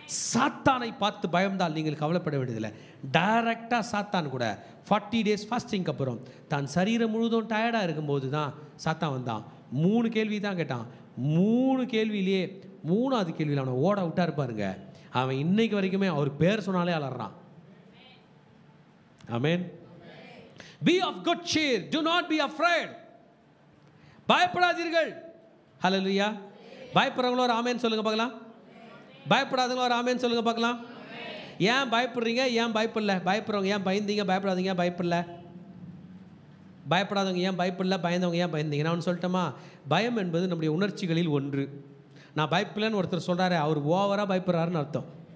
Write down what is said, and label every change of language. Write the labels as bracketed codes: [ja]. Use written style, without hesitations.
[ta] சாத்தானை பார்த்து பயந்தால் நீங்கள் கவலைப்பட வேண்டியதில்லை. டைரக்டாக சாத்தான் கூட 40 டேஸ் ஃபாஸ்டிங்க்கு அப்புறம் தான் சரீரம் முழுதும் டயர்டாக இருக்கும்போது தான் சாத்தான் வந்தான். 3 கேள்வி தான் கேட்டான். 3 கேள்வியிலேயே 3வது கேள்வியில் அவனை ஓட விட்டா இருப்பாருங்க. அவன் இன்னைக்கு வரைக்குமே அவர் பேர் சொன்னாலே அலறான். ஆமென். [en] Be of good cheer, do not be afraid. [ta] பயப்படாதீர்கள். ஹல்லேலூயா. பயப்படுறவங்களோ ஒரு ஆமென் சொல்லுங்க பார்க்கலாம். பயப்படாதவங்களோ ஒரு ஆமென் சொல்லுங்க பார்க்கலாம். ஏன் பயப்படுறீங்க? ஏன் பயப்படல? பயப்படுறவங்க ஏன் பயந்தீங்க? பயப்படாதீங்க, பயப்படல. பயப்படாதவங்க ஏன் பயப்படல? பயந்தவங்க ஏன் பயந்தீங்க? நான் ஒன்று சொல்லட்டுமா? பயம் என்பது நம்முடைய உணர்ச்சிகளில் ஒன்று. நான் பயப்படலன்னு ஒருத்தர் சொல்கிறாரு, அவர் ஓவராக பயப்படுறாருன்னு அர்த்தம்.